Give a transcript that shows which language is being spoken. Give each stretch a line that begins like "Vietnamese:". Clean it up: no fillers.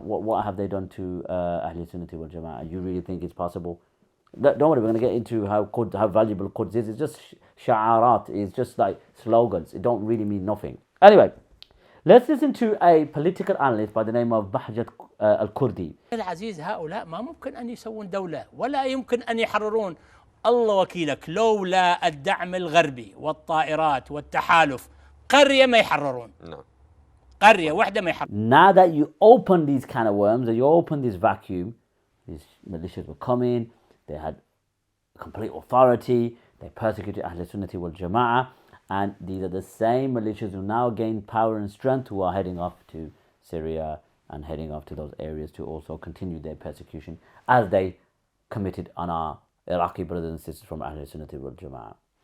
English: What have they done to Ahl Sunnati wal Jama'ah? You really think it's possible? Don't worry, we're going to get into how valuable Quds is. It's just sha'arat, it's just like slogans. It don't really mean nothing. Anyway, let's listen to a political analyst by the name of Bahjat al-Kurdi.
Arabic: العزيز هؤلاء ما ممكن أن يسوون دولة ولا يمكن أن يحررون. الله وكيلك لولا الدعم الغربي والطائرات والتحالف قرية ما يحررون. قرية واحدة ما يحررون.
English: Now that you open these can of worms, that you open this vacuum, these militias were coming, they had complete authority, they persecuted Ahl Sunnati wal Jama'ah, and these are the same militias who now gain power and strength, who are heading off to Syria and heading off to those areas to also continue their persecution as they committed on our Iraqi brothers and sisters from Ahl Sunnati wal Jama'ah.